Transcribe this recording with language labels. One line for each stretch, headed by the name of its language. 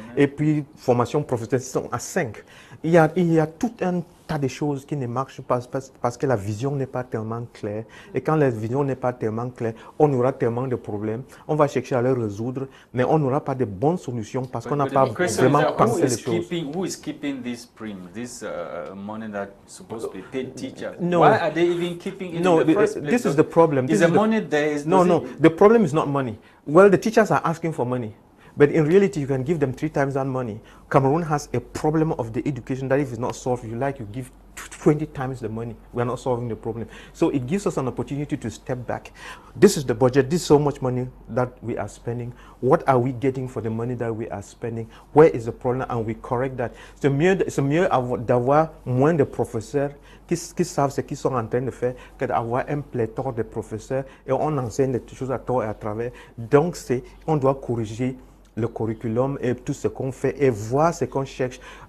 French: Et puis formation professionnelle, ils sont à 5. Il y a tout un tas de choses qui ne marchent pas parce que la vision n'est pas tellement claire. Et quand la vision n'est pas tellement claire, on aura tellement de problèmes. On va chercher à les résoudre, mais on n'aura pas de bonnes solutions parce qu'on n'a pas vraiment pensé les choses.
English: Who is keeping this this money that's supposed to be paid teachers? No. Why are they even keeping it in the first place? This is the problem. Is the money there? No. The problem is not money. Well, the teachers are asking for money. But in reality, you can give them 3 times that money. Cameroon has a problem of the education that if it's not solved, you give 20 times the money. We are not solving the problem. So it gives us an opportunity to step back. This is the budget. This is so much money that we are spending. What are we getting for the money that we are spending? Where is the problem? And we correct that.
French: C'est mieux d'avoir moins de professeurs qui savent ce qu'ils sont en train de faire que d'avoir un pléthore de professeurs et on enseigne des choses à tort et à travers. Donc, on doit corriger le curriculum et tout ce qu'on fait et voir ce qu'on cherche.